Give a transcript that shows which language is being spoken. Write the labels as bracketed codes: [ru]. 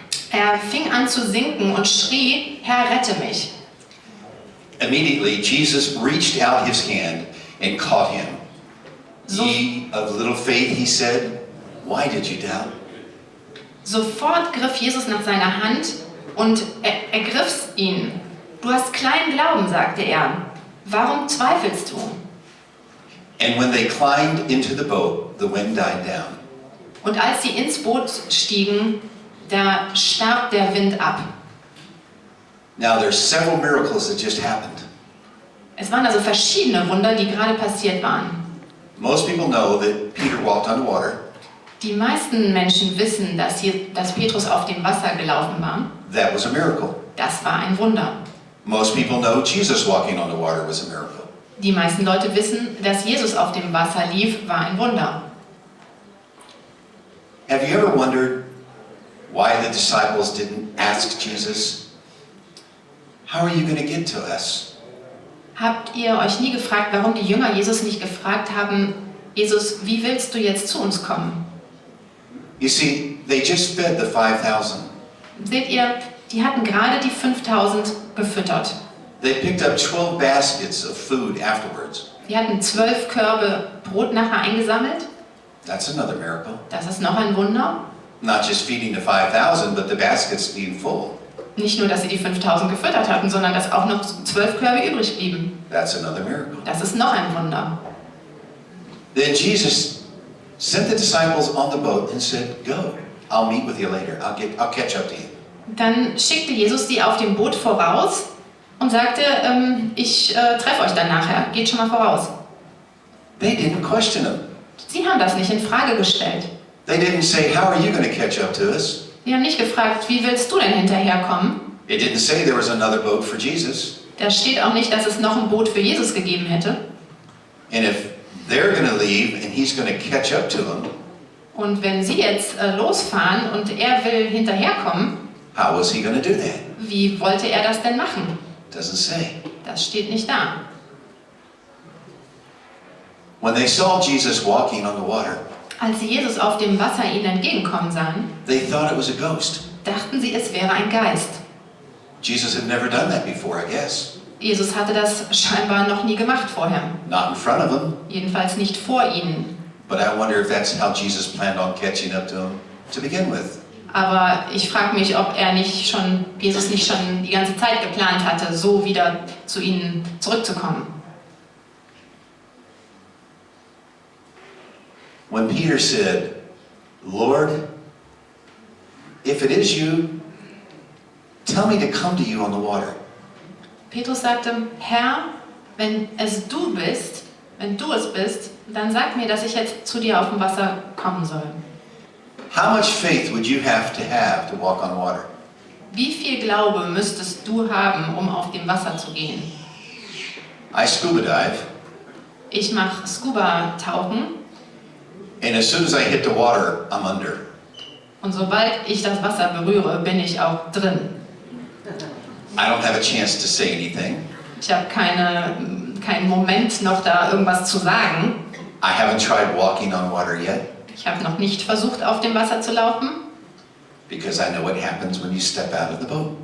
[de] Er fing an zu sinken und schrie, Herr, rette mich. [en] Immediately Jesus reached out his hand and caught him. "Ye of little faith," he said, "why did you doubt?" [de] Sofort griff Jesus nach seiner Hand und ergriff ihn. Du hast kleinen Glauben, sagte er. Warum zweifelst du? [en] And when they climbed into the boat, the wind died down. [de] Und als sie ins Boot stiegen, da starb der Wind ab. [en] Now there's several miracles that just happened. [de] Es waren also verschiedene Wunder, die gerade passiert waren. [en] Most people know that Peter walked on water. [de] Die meisten Menschen wissen, dass Petrus auf dem Wasser gelaufen war. [en] That was a miracle. [de] Das war ein Wunder. [en] Most people know Jesus walking on the water was a miracle. [de] Die meisten Leute wissen, dass Jesus auf dem Wasser lief, war ein Wunder. [en] Have you ever wondered why the disciples didn't ask Jesus, "How are you going to get to us?" [de] Habt ihr euch nie gefragt, warum die Jünger Jesus nicht gefragt haben, Jesus, wie willst du jetzt zu uns kommen? [en] You see, they just fed the 5,000. [de] Seht ihr, die hatten gerade die 5.000 gefüttert. [en] They picked up 12 baskets of food afterwards. [de] Die hatten 12 Körbe Brot nachher eingesammelt. [en] That's another miracle. [de] Das ist noch ein Wunder. [en] Not just feeding the 5,000, but the baskets being full. [de] Nicht nur, dass sie die 5.000 gefüttert hatten, sondern dass auch noch 12 Körbe übrig blieben. [en] That's another miracle. [de] Das ist noch ein Wunder. [en] Then Jesus sent the disciples on the boat and said, "Go, I'll meet with you later. I'll catch up to you." [de] Dann schickte Jesus die auf dem Boot voraus und sagte, ich treffe euch dann nachher, geht schon mal voraus. [en] They didn't question him. [de] Sie haben das nicht in Frage gestellt. [en] They didn't say, "How are you going to catch up to us?" [de] Sie haben nicht gefragt, wie willst du denn hinterherkommen? [en] It didn't say there was another boat for Jesus. [de] Da steht auch nicht, dass es noch ein Boot für Jesus gegeben hätte. [en] And if they're going to leave and he's going to catch up to them, [de] Und wenn sie jetzt losfahren und er will hinterherkommen, [en] how was he going to do that? [de] wie wollte er das denn machen? [en] Doesn't say. [de] Das steht nicht da. [en] When they saw Jesus walking on the water, [de] Als sie Jesus auf dem Wasser ihnen entgegenkommen sahen, [en] they thought it was a ghost. [de] dachten sie, es wäre ein Geist. [en] Jesus had never done that before, I guess. [de] Jesus hatte das scheinbar noch nie gemacht vorher. [en] Not in front of them. [de] Jedenfalls nicht vor ihnen. [en] But I wonder if that's how Jesus planned on catching up to him to begin with. [de] Aber ich frage mich, ob Jesus nicht schon die ganze Zeit geplant hatte, so wieder zu ihnen zurückzukommen. [en] when Peter said, Lord, if it is you, tell me to come to you on the water. [de] Petrus sagte, Herr, wenn es du bist, wenn du es bist, dann sag mir, dass ich jetzt zu dir auf dem Wasser kommen soll. [en] How much faith would you have to walk on water? [de] Wie viel Glaube müsstest du haben, um auf dem Wasser zu gehen? [en] I scuba dive, [de] Ich mache Scuba-Tauchen [en] and as soon as I hit the water, I'm under. [de] und sobald ich das Wasser berühre, bin ich auch drin. [en] I don't have a chance to say anything. [de] Ich habe keinen Moment noch da irgendwas zu sagen. [en] I haven't tried walking on water yet [de] Ich habe noch nicht versucht, auf dem Wasser zu laufen, [en] because I know what happens when you step out of the boat.